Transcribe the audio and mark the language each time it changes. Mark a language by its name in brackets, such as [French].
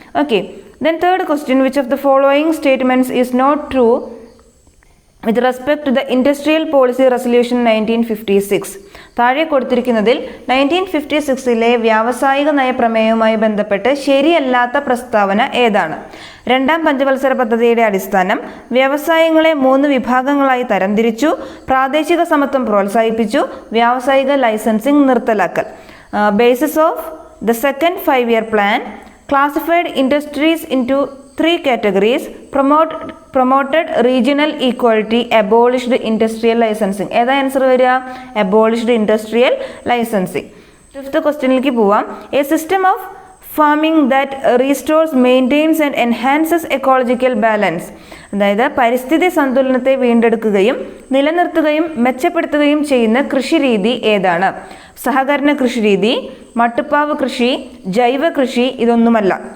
[English] Okay, then third question: which of the following statements is not true with respect to the industrial policy resolution 1956? [Malayalam] താഴെ കൊടുത്തിരിക്കുന്നതിൽ 1956 വ്യാവസായിക നയപ്രമേയവുമായി ബന്ധപ്പെട്ട് ശരിയല്ലാത്ത പ്രസ്താവന ഏതാണ്? രണ്ടാം പഞ്ചവത്സര പദ്ധതിയുടെ അടിസ്ഥാനം, വ്യവസായങ്ങളെ 3 വിഭാഗങ്ങളായി തരംതിരിച്ചു, പ്രാദേശിക സമത്വം പ്രോത്സാഹിപ്പിച്ചു, വ്യാവസായിക licensing നിർത്തലാക്കൽ. [English] Basis of the second 5-year plan, classified industries into 3 categories, promoted regional equality, abolished industrial licensing. [Malayalam] ഏതാ ആൻസർ വരിക? [English] abolished industrial licensing. [Malayalam] ഫിഫ്ത്ത് ക്വസ്റ്റ്യനിലേക്ക് പോവാം. [English] A system of farming that restores, maintains and enhances ecological balance. [Malayalam] അതായത് പരിസ്ഥിതി സന്തുലനത്തെ വീണ്ടെടുക്കുകയും നിലനിർത്തുകയും മെച്ചപ്പെടുത്തുകയും ചെയ്യുന്ന കൃഷിരീതി ഏതാണ്? സഹകരണ കൃഷിരീതി, മട്ടുപ്പാവ് കൃഷി, ജൈവ കൃഷി, ഇതൊന്നുമല്ല.